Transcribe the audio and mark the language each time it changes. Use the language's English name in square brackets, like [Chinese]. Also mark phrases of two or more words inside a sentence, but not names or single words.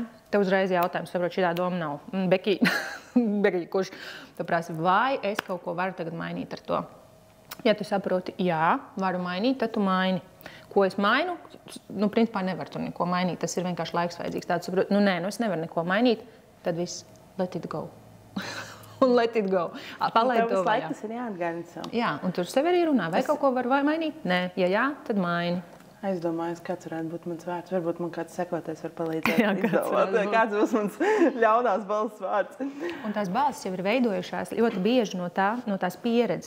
[Latvian] Tev uzreiz jautājums, saprot, šitā doma nav. Beki, kurš tu prasi, vai es kaut ko varu tagad mainīt ar to? Ja tu saproti, jā, varu mainīt, tad tu maini. Ko es mainu? Principā nevar tur neko mainīt, tas ir vienkārši laiks vajadzīgs. Tādu saproti, es nevaru neko mainīt, tad viss, [English] let it go. Un let it go. [Latvian] Palaid to vaļā. Tas ir jāatgādina sev. Jā, un tur sev arī runā. Vai kaut ko var mainīt? Nē. Ja jā, tad maini. Aizdomājos, kāds varētu būt mans vārds. Varbūt man kāds sekotājs var palīdzēt. Jā, kāds būs mans ļaunās balss vārds. Un tās balss jau ir veidojušās ļoti bieži no tās pieredzes.